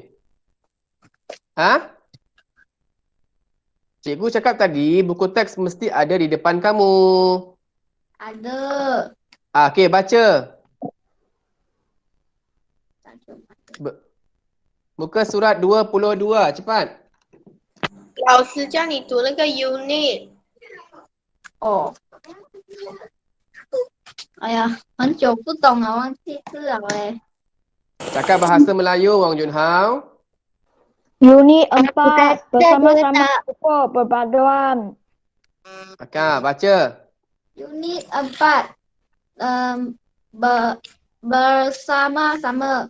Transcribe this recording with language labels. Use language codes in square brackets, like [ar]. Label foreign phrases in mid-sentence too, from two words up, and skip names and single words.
[ms] Ha? Cikgu cakap tadi, buku teks mesti ada di depan kamu. Ada. Okey, baca. Muka surat 22, cepat. [zh] 老师叫你读那个 unit。哦。哎呀，很久不懂了，忘记字了嘞。 [ms] Cakap bahasa Melayu, Wang Jun Hao. Unit 4 bersama-sama pupuk perpaduan. Akak, baca. Unit 4 bersama-sama